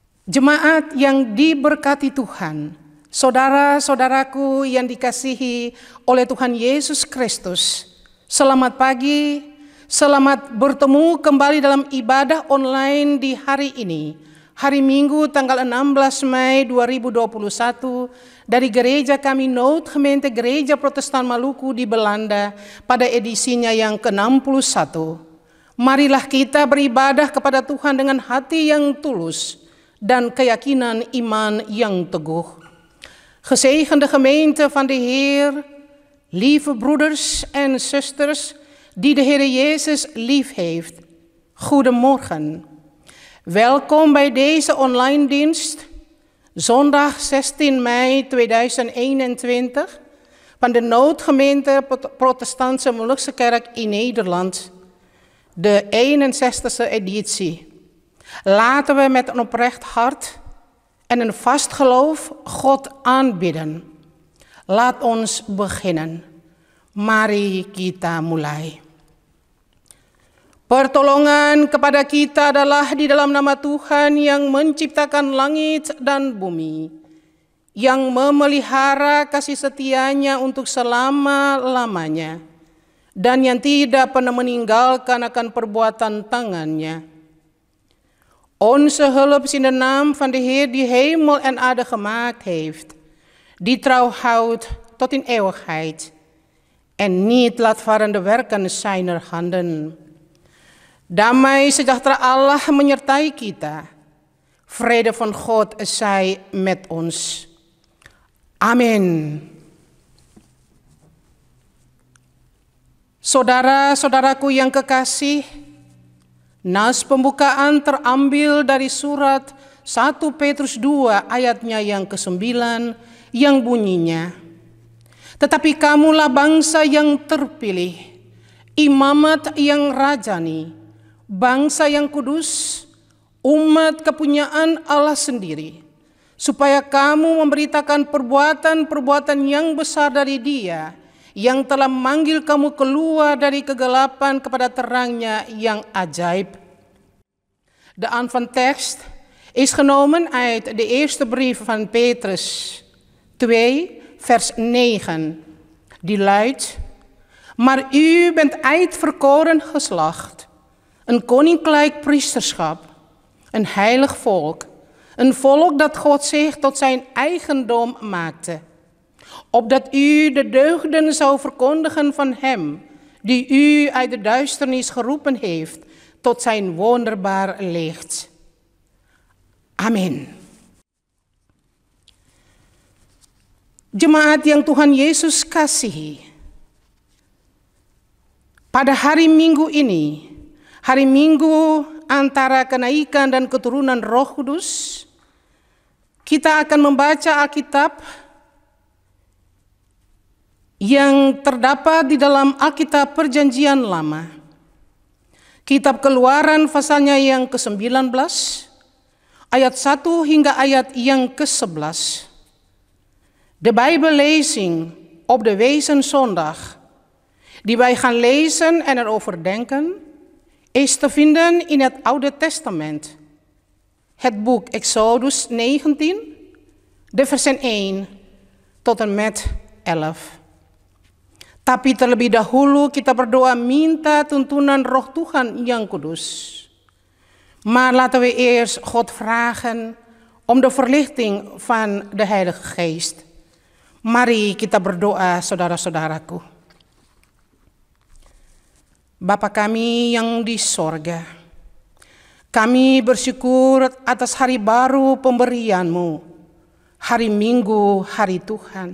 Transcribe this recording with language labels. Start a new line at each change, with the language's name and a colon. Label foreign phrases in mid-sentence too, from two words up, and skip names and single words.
Indonesian: Jemaat yang diberkati Tuhan, saudara-saudaraku yang dikasihi oleh Tuhan Yesus Kristus, selamat pagi, selamat bertemu kembali dalam ibadah online di hari ini, hari Minggu tanggal 16 Mei 2021 dari gereja kami Noodgemeente Gereja Protestan Maluku di Belanda pada edisinya yang ke-61. Marilah kita beribadah kepada Tuhan dengan hati yang tulus dan keyakinan iman yang teguh.
Dutch: Gezegende gemeente van de Heer, lieve broeders en zusters die de Heer Jezus lief heeft. Goedemorgen. Welkom bij deze online dienst, zondag 16 mei 2021 van de Noodgemeente Protestantse Molukse Kerk in Nederland, de 61e editie. Laten we met een oprecht hart en een vast geloof God aanbidden. Laat ons beginnen.
Indonesian: Mari kita mulai. Pertolongan kepada kita adalah di dalam nama Tuhan yang menciptakan langit dan bumi, yang memelihara kasih setianya untuk selama-lamanya, dan yang tidak pernah meninggalkan akan perbuatan tangannya.
Dutch: Onze hulp is in de naam van de Heer die hemel en aarde gemaakt heeft, die trouw houdt tot in eeuwigheid en niet laat varen de werken zijner handen.
Indonesian: Damai sejahtera Allah menyertai kita.
Dutch: Vrede van God zij met ons.
Indonesian: Amin. Saudara-saudaraku yang kekasih, nas pembukaan terambil dari surat 1 Petrus 2 ayatnya yang ke-9 yang bunyinya, tetapi kamulah bangsa yang terpilih, imamat yang rajani, bangsa yang kudus, umat kepunyaan Allah sendiri, supaya kamu memberitakan perbuatan-perbuatan yang besar dari Dia yang telah memanggil kamu keluar dari kegelapan kepada terangnya yang ajaib.
Dutch: De aanvangtekst is genomen uit de eerste brief van Petrus 2 vers 9. Die luidt: maar u bent uitverkoren geslacht, een koninklijk priesterschap, een heilig volk, een volk dat God zich tot zijn eigendom maakte, opdat u de deugden zou verkondigen van hem, die u uit de duisternis geroepen heeft, tot zijn wonderbaar licht.
Indonesian: Amin. Jemaat yang Tuhan Yesus kasihi, pada hari Minggu ini, hari Minggu antara kenaikan dan keturunan Roh Kudus, kita akan membaca Alkitab yang terdapat di dalam Alkitab Perjanjian Lama. Kitab Keluaran pasalnya yang ke-19, ayat 1 hingga ayat yang ke-11.
Dutch: De Bijbellezing op de Wezenzondag, die wij gaan lezen en erover denken, is te vinden in het Oude Testament. Het boek Exodus 19, de versen 1 tot en met 11.
Indonesian: Tapi terlebih dahulu kita berdoa minta tuntunan Roh Tuhan yang kudus.
Dutch: Maar laten we eerst God vragen om de verlichting van de Heilige Geest.
Indonesian: Mari kita berdoa, saudara-saudaraku. Bapa kami yang di sorga, kami bersyukur atas hari baru pemberian-Mu, hari Minggu, hari Tuhan.